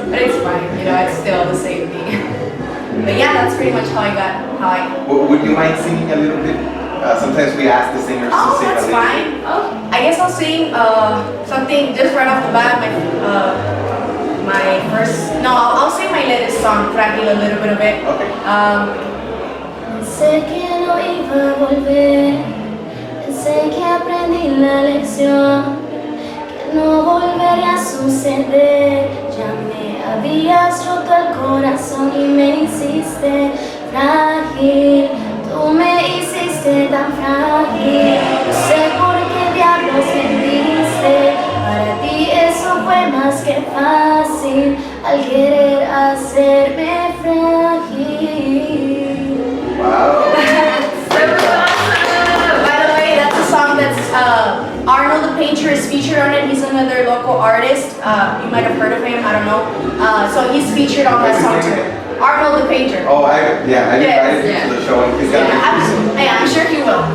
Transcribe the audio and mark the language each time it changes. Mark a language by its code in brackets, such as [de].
[en] But it's fine, you know, it's still the same thing. But yeah, that's pretty much how I got, Would you mind singing a little bit? Sometimes we ask the singers to sing a that's little fine. bit. Oh, I guess I'll sing something just right off the bat. My first, no, I'll sing my latest song, Fragile, a little bit of it. Okay. [es] Pensé que no iba a volver, pensé que aprendí la lección, que no volvería a suceder. Ya me habías roto el corazón y me hiciste frágil, tú me hiciste tan frágil. No sé por qué diablos mentiste, para ti eso fue más que fácil, al querer hacerme frágil. [en] Wow. By the way, that's a song that's Arnold the Painter is featured on it. He's another local artist. You might have heard of him. I don't know. So he's featured on that song too. Arnold the Painter. Oh, I invited him to the show and he's got I'm sure he will.